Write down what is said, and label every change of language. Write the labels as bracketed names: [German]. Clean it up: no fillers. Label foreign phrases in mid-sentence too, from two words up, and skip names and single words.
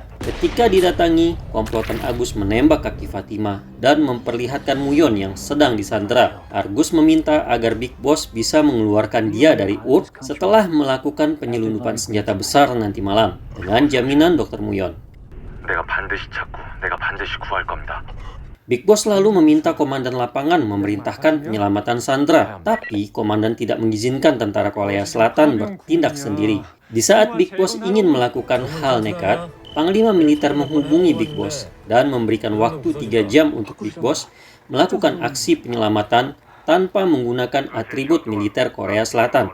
[Indonesian] Ketika didatangi, komplotan Argus menembak kaki Fatima dan memperlihatkan Muyon yang sedang disandera. Argus meminta agar Big Boss bisa mengeluarkan dia dari Urk setelah melakukan penyelundupan senjata besar nanti malam, dengan jaminan Dr. Muyon. [Korean] 내가 반드시 찾고 내가 반드시 구할 겁니다. [Indonesian] Big Boss lalu meminta komandan lapangan memerintahkan penyelamatan Sandra, tapi komandan tidak mengizinkan tentara Korea Selatan bertindak sendiri. Di saat Big Boss ingin melakukan hal nekat, Panglima militer menghubungi Big Boss dan memberikan waktu 3 jam untuk Big Boss melakukan aksi penyelamatan tanpa menggunakan atribut militer Korea Selatan.